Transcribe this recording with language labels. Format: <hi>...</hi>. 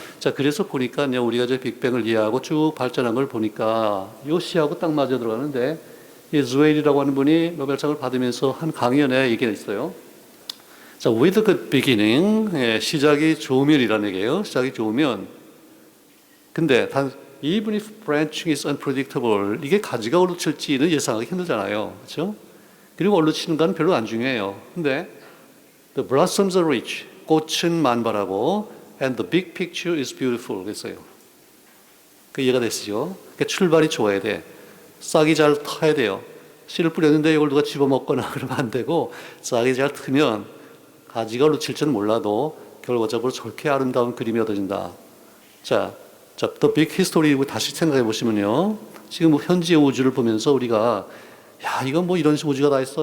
<ko>자, 그래서 보니까 우리가 저 빅뱅을 이해하고 쭉 발전한 걸 보니까 요 시하고 딱 맞아 들어가는데, 이 주웨일이라고 하는 분이 노벨상을 받으면서 한 강연에 얘기가 있어요. 자,</ko> <en>with a good beginning,</en> <ko>예, 시작이 좋으면이라는 얘기예요. 시작이 좋으면. 근데</ko> <en>even if branching is unpredictable,</en> <ko>이게 가지가 어디로 칠지는 예상하기 힘들잖아요. 그렇죠? 그리고 어디로 치는 건 별로 안 중요해요. 근데</ko> <en>the blossoms are rich,</en> <ko>꽃은 만발하고</ko> <en>and the big picture is beautiful</en> <ko>그랬어요. 그 이해가 되시죠? 그러니까 출발이 좋아야 돼. 싹이 잘 타야 돼요. 씨를 뿌렸는데 이걸 누가 집어먹거나 그러면 안 되고, 싹이 잘 트면 가지가 어디로 칠지는 몰라도 결과적으로 저렇게 아름다운 그림이 얻어진다. 자, The Big History 다시 생각해 보시면요, 지금 현지의 우주를 보면서 우리가 야, 이건 뭐 이런 우주가 다 있어?</ko>